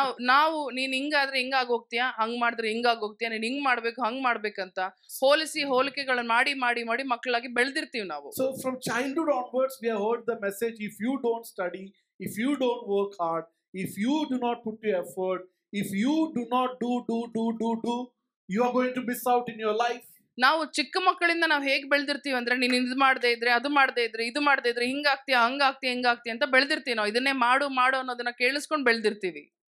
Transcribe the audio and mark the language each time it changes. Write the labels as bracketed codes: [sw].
[kn] ನಾವು ನೀನ್ ಹಿಂಗಾದ್ರೆ ಹಿಂಗಾಗಿ ಹೋಗ್ತೀಯಾ, ಹಂಗ್ ಮಾಡಿದ್ರೆ ಹಿಂಗಾಗಿ ಹೋಗ್ತೀಯಾ, ನೀನ್ ಹಿಂಗ್ ಮಾಡ್ಬೇಕು ಹಂಗ್ ಮಾಡ್ಬೇಕಂತ ಹೋಲಿಕೆಗಳನ್ನ ಮಾಡಿ ಮಾಡಿ ಮಾಡಿ ಮಕ್ಕಳಾಗಿ ಬೆಳೆದಿರ್ತೀವಿ ನಾವು. [en] So from childhood onwards we have heard the message, if you don't study, if you don't work hard, if you do not put your effort, if you do not do, you are going to miss out in your life. [kn] ನಾವು ಚಿಕ್ಕ ಮಕ್ಕಳಿಂದ ನಾವು ಹೇಗೆ ಬೆಳೆದಿರ್ತೀವಿ ಅಂದ್ರೆ, ನೀನ್ ಇದು ಮಾಡದೇ ಇದ್ರೆ, ಅದು ಮಾಡದೇ ಇದ್ರೆ, ಇದು ಮಾಡದೇ ಇದ್ರೆ ಹಿಂಗಾಗ್ತೀಯಾ, ಹಂಗಾಗ್ತೀಯಾ, ಹಿಂಗಾಗ್ತೀಯ ಅಂತ ಬೆಳೆದಿರ್ತೀವಿ ನಾವು. ಇದನ್ನೇ ಮಾಡು ಅನ್ನೋದನ್ನ ಕೇಳಿಸ್ಕೊಂಡು ಬೆಳೆದಿರ್ತೀವಿ.